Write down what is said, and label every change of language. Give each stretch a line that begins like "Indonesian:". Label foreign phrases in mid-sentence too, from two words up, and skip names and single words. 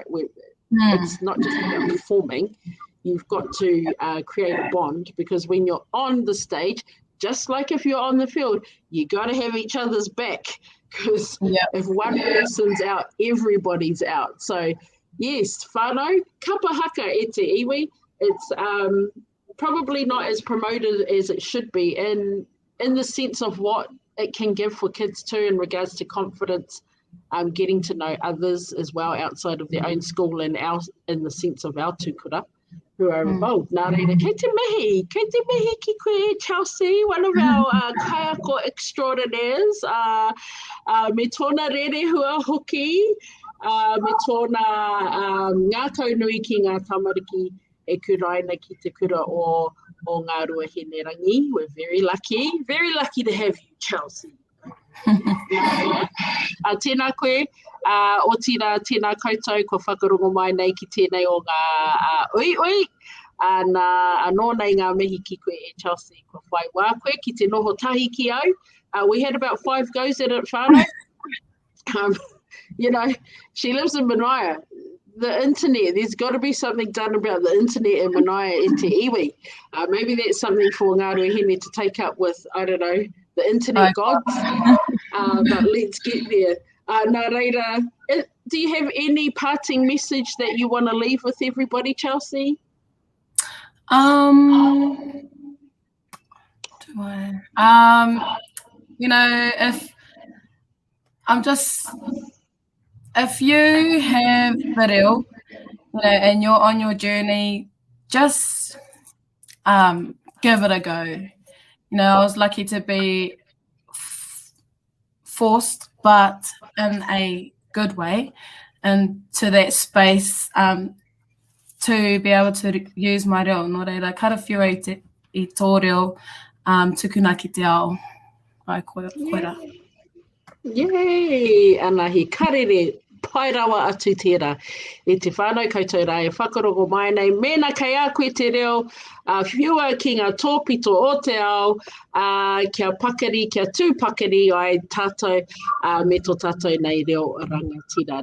English: It's not just about performing. You've got to create a bond, because when you're on the stage, just like if you're on the field, you got to have each other's back, because if one person's out, everybody's out. So yes,
Māori: whānau, kapahaka e te iwi.
English: It's probably not as promoted as it should be in the sense of what it can give for kids too, in regards to confidence, getting to know others as well outside of their own school, and in the sense of our tūkura who are involved.
Māori: Nā reira, kei te mihi ki koe, Chelsea,
English: one of our
Māori: kaiako extraordinaires, me tōna rere hua hoki, me tōna ngā kaunui ki ngā tamariki e kuraina ki te kura o Ngāruahine rangi.
English: We're very lucky to have you, Chelsea.
Māori: Tēnā koe, o tira tēnā koutou, ko whakarongo mai nei ki tēnei o ngā ui. Anō nei ngā mihi ki koe e Chelsea, ko whai wā koe ki te noho tahi ki au.
English: We had about 5 goes at it whānau. You know, she lives in Manaia. The internet, there's got to be something done about the internet in Manaia
Māori: e te iwi.
English: Maybe that's something for Ngāruahine to take up with, I don't know, the internet gods. But let's get there.
Māori: Nā reira,
English: do you have any parting message that you want to leave with everybody, Chelsea? Do I? You know, if you have video, you know, and you're on your journey, just give it a go. You know, I was lucky to be forced, but in a good way, into that space to be able to use my reo.
Māori: Nō reira, karawhiua i tō reo, tukuna ki te ao. Ai koera.
English: Yay!
Māori: Ana he karere pai rawa atu tērā. E te whānau koutou rā e whakarongo mai nei. Mēnā kei a koe te reo, whiua ki ngā tōpito o te ao, kia pakari, kia tūpakari ai tātou, me tō tātou nei reo rangatira.